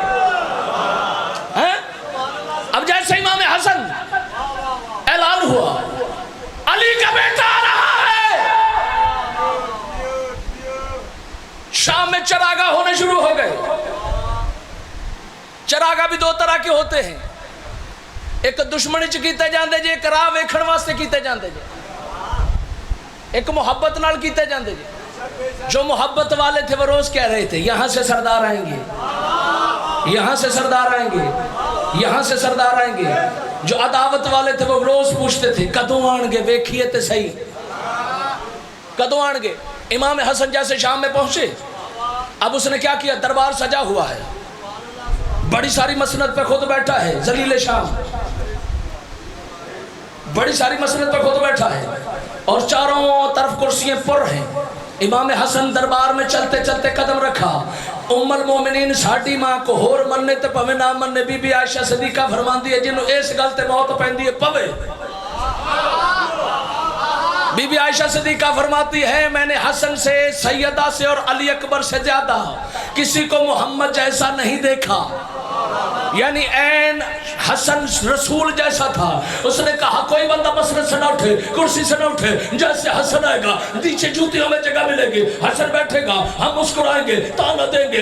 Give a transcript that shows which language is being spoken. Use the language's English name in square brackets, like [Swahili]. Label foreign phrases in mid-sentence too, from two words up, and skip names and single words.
[Urdu] اب جیسے امام حسن اعلان ہوا علی کا بیٹا آ رہا ہے، شام میں چراغاہ ہونے شروع ہو گئے. چراغاہ بھی دو طرح کے ہوتے ہیں، [Punjabi] ایک دشمنی چ کیتے جاندے جے، ایک راہ ویکھن واسطے کیتے جاندے جے، ایک محبت نال کیتے جاندے جے. [Urdu] جو محبت والے تھے وہ روز کہہ رہے تھے یہاں سے سردار آئیں گے، یہاں سے سردار آئیں گے، یہاں سے سردار آئیں گے. جو عداوت والے تھے وہ روز پوچھتے تھے [Punjabi] کدوں آن گے، ویکھیے تے صحیح کدوں آن گے. [Urdu] امام حسن جیسے شام میں پہنچے، اب اس نے کیا کیا، دربار سجا ہوا ہے، بڑی ساری مسند پہ خود بیٹھا ہے، ذلیل شام بڑی ساری مسند پہ خود بیٹھا ہے، اور چاروں طرف کرسیاں پر ہیں. امام حسن دربار میں چلتے چلتے قدم رکھا. [Punjabi] ام المومنین ساڈی ماں کو ہور مننے تے پوے نہ مننے، بی بی عائشہ صدیقہ فرماندی ہے جنوں اس گل تے موت پیندی ہے پوے. [Urdu] بی بی عائشہ صدیقہ فرماتی ہے میں نے حسن سے، سیدہ سے اور علی اکبر سے زیادہ کسی کو محمد جیسا نہیں دیکھا. یعنی این حسن رسول جیسا تھا. اس نے کہا کوئی بندہ مسند سے نہ اٹھے، کرسی سے نہ اٹھے، جیسے حسن آئے گا نیچے جوتیوں میں جگہ ملے گی، حسن بیٹھے گا ہم مسکرائیں گے، تانا دیں گے.